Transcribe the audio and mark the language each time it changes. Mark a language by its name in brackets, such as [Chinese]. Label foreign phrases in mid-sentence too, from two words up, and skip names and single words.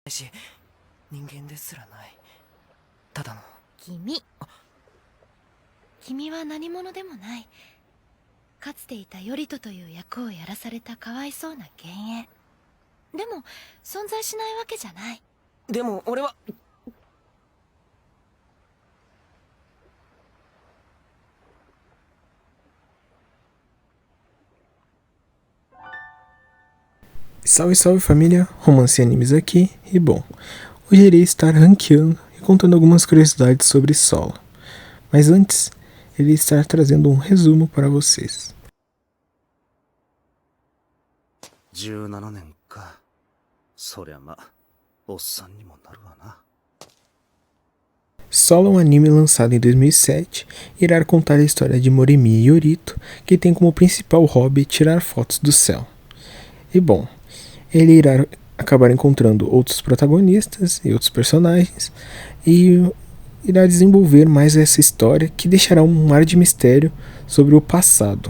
[Japanese] し、人間ですらない。ただの。君は何者でもない。かつていた頼人という役をやらされたかわいそうな幻影。でも存在しないわけじゃない。でも俺は。 [Portuguese] Salve, salve família, Romance e Animes aqui, e bom, hoje irei estar ranqueando e contando algumas curiosidades sobre Solo, mas antes, irei estar trazendo um resumo para vocês. [Japanese] 17 年か。そりゃま、おっさんにもなるわな。 [Portuguese] Solo é um anime lançado em 2007 e irá contar a história de Morimi e Yorito, que tem como principal hobby tirar fotos do céu. E bom, ele irá acabar encontrando outros protagonistas e outros personagens e irá desenvolver mais essa história que deixará um ar de mistério sobre o passado.